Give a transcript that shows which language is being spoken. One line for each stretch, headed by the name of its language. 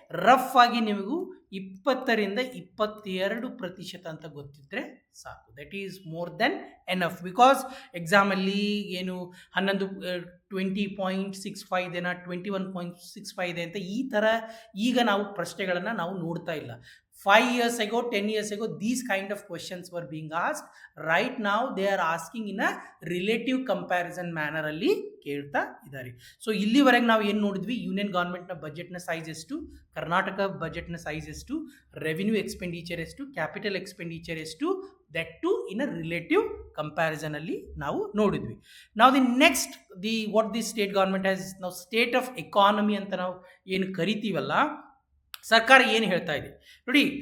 Kannada: Rough ಆಗಿ ನಿಮಗೂ 20-22% ಅಂತ ಗೊತ್ತಿದ್ರೆ ಸಾಕು.
English: that is more than enough,
Kannada: because ಎಕ್ಸಾಮಲ್ಲಿ ಏನು 20.65 ಇದೆನಾ, 21.65 ಇದೆ ಅಂತ ಈ ಥರ ಈಗ ನಾವು ಪ್ರಶ್ನೆಗಳನ್ನು ನಾವು ನೋಡ್ತಾ ಇಲ್ಲ.
English: 5 years ago, 10 years ago, these kind of questions were being asked. Right now, they are asking in a relative comparison manner
Kannada: ಅಲ್ಲಿ ಕೇಳ್ತಾ ಇದ್ದಾರೆ. ಸೊ ಇಲ್ಲಿವರೆಗೆ ನಾವು ಏನು ನೋಡಿದ್ವಿ, ಯೂನಿಯನ್ ಗೌರ್ಮೆಂಟ್ನ ಬಜೆಟ್ನ ಸೈಜ್ ಎಷ್ಟು, ಕರ್ನಾಟಕ ಬಜೆಟ್ನ ಸೈಜ್ ಎಷ್ಟು, ರೆವಿನ್ಯೂ ಎಕ್ಸ್ಪೆಂಡಿಚರ್ ಎಷ್ಟು, ಕ್ಯಾಪಿಟಲ್ ಎಕ್ಸ್ಪೆಂಡಿಚರ್ ಎಷ್ಟು,
English: that too in a relative comparison
Kannada: ಅಲ್ಲಿ ನಾವು ನೋಡಿದ್ವಿ. ನಾವು the next what the state government has, ನಾವು ಸ್ಟೇಟ್ ಆಫ್ ಎಕಾನಮಿ ಅಂತ ನಾವು ಏನು ಕರಿತೀವಲ್ಲ, ಸರ್ಕಾರ ಏನು ಹೇಳ್ತಾ ಇದೆ ನೋಡಿ.